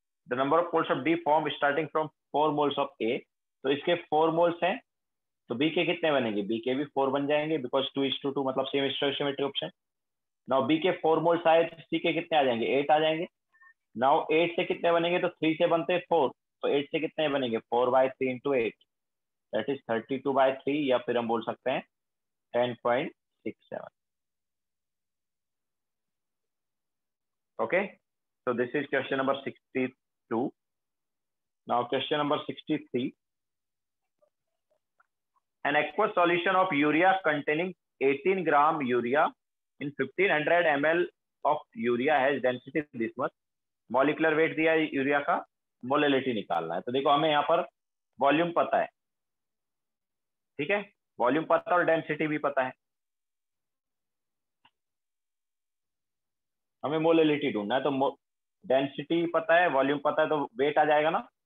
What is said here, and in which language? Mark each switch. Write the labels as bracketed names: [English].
[English] The number of moles of D form starting from 4 moles of A. [Hindi] तो इसके 4 moles हैं तो B के कितने बनेंगे? B के भी 4 बन जाएंगे बिकॉज 2:2 मतलब same stoichiometric option. Now B के 4 मोल्स आए तो C के कितने आ जाएंगे? 8 आ जाएंगे। नाउ 8 से कितने बनेंगे? तो 3 से बनते हैं 4, तो 8 से कितने बनेंगे? 4/3 इंटू 8 दैट इज 32/3, या फिर हम बोल सकते हैं 10.67। [English] Okay, so this is question number 62. Now question number 63. An aqueous solution of urea containing 18 gram urea in 1500 ml of urea has density this much. [Hindi] Molecular weight दिया है यूरिया का, molality निकालना है। तो देखो हमें यहाँ पर वॉल्यूम पता है, ठीक है, वॉल्यूम पता है और डेंसिटी भी पता है। हमें मोलिलिटी ढूंढना है। तो डेंसिटी पता है, वॉल्यूम पता है, तो वेट आ जाएगा ना।